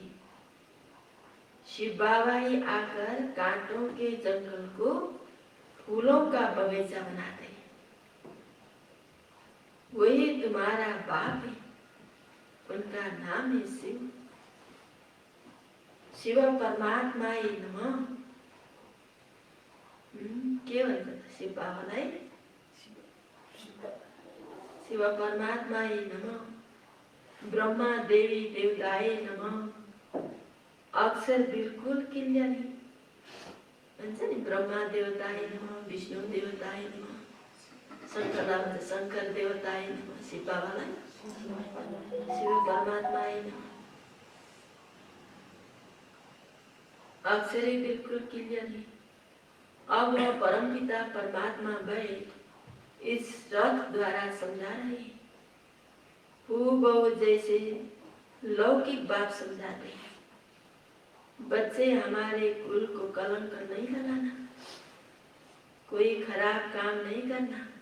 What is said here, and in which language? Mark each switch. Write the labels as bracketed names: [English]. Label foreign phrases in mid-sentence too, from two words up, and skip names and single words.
[Hindi] शिव बाबा ही आकर कांटों के जंगल को फूलों का बगीचा बनाते हैं। वही तुम्हारा बाप है, उनका नाम है शिव। शिव परमात्मा ही नमः। [Nepali] के भन्छ शिव बाबालाई? [Hindi] शिव परमात्मा ही नमः। ब्रह्मा देवी देवताए नमः। अक्षर बिल्कुल क्लियर है, [Nepali] भन्छ नि [Hindi] ब्रह्मा देवताए नमः, विष्णु देवताए नमः, शंकर देवताए नमः। शिव बाबालाई शिव परमात्मा ही नमः। अक्षरे बिल्कुल क्लियर है। अब वह परमपिता परमात्मा वह इस रथ द्वारा समझा रहे हैं, हूबहू जैसे लौकिक बाप समझाते हैं। बच्चे, हमारे कुल को कलंक नहीं लगाना, कोई खराब काम नहीं करना।